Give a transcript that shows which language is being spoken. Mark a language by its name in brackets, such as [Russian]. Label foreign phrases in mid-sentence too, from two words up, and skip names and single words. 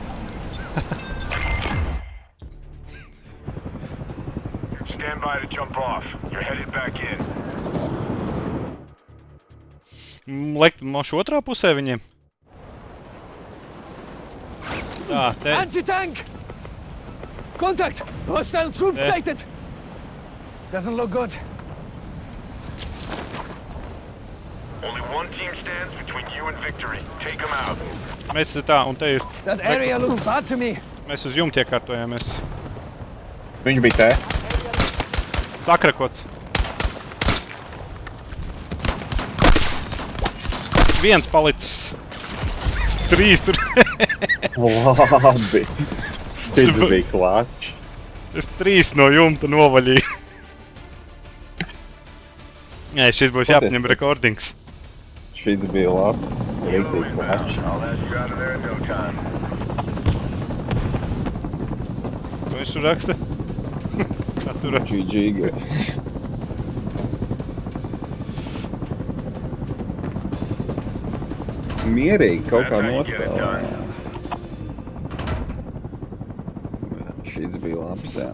[English] Stand by to jump off. You're headed back in. [Latvian] Lekt mošu otrā pusē viņiem. Tā, te. [English] Anti-tank! Contact! Hostile troop Eh. sighted! Doesn't look good. Only one team stands between you and victory. Take them out. [Latvian] Mēs tā, un te ir. [English] That area looks bad to me. [Latvian] Mēs uz jumta iekārtojāmies. Viņš bija te. Sakrakots. Viens palicis. Trīs tur. Labi. Šis bija klāč. Es trīs no jumta novaļīju. Jā, šis būs jāpaņem rekordings. Šis bija labs. Rītīgi klāč. [English] I'll ask you out of there in no time. [Latvian] Ko viņš tur raksta? Kā tur raksta? [English] GG. [Latvian] Mierīgi kaut kā nospēlēja. Šis bija labs, jā.